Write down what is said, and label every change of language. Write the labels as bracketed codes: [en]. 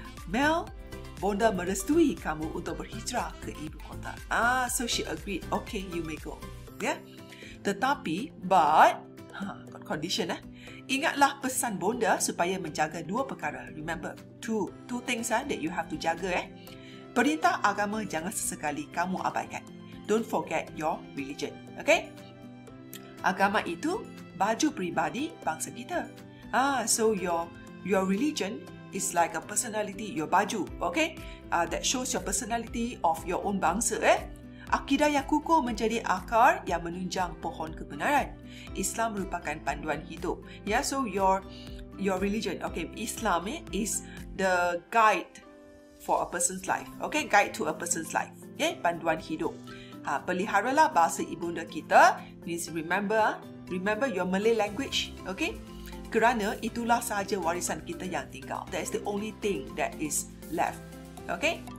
[ms] Mel, Bonda merestui kamu untuk berhijrah ke ibu kota. [en] So she agreed. Okay, you may go. [ms] Tetapi, [en] but, condition [ms] ingatlah pesan Bonda supaya menjaga dua perkara. [en] Remember, two things that you have to jaga. [ms] Perintah agama jangan sesekali kamu abaikan. [en] Don't forget your religion. Okay? [ms] Agama itu baju peribadi bangsa kita. [en] So your religion is like a personality, your baju, okay? That shows your personality of your own bangsa. [ms] Akidah yang kukuh menjadi akar yang menunjang pohon kebenaran. Islam merupakan panduan hidup. [en] So your religion, okay? Islam is the guide for a person's life, okay? Guide to a person's life, [ms] panduan hidup. Peliharalah bahasa ibunda kita. [en] Please remember your Malay language, okay? [ms] Kerana itulah sahaja warisan kita yang tinggal. [en] That is the only thing that is left, okay?